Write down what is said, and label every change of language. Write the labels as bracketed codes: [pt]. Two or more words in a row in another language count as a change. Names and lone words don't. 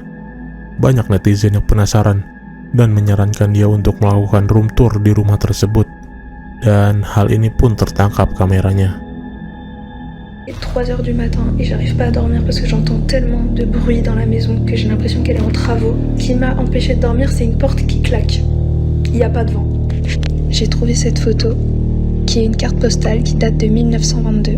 [id] Banyak netizen yang penasaran dan menyarankan dia untuk melakukan [en] room tour [id] di rumah tersebut, dan hal ini pun tertangkap kameranya. [fr] 3h du matin et j'arrive pas à dormir parce que j'entends tellement de bruit dans la maison que j'ai l'impression qu'elle est en travaux. Qui m'a empêché de dormir, c'est une porte qui claque. Il n'y a pas de vent. J'ai trouvé cette photo qui est une carte postale qui date de 1922.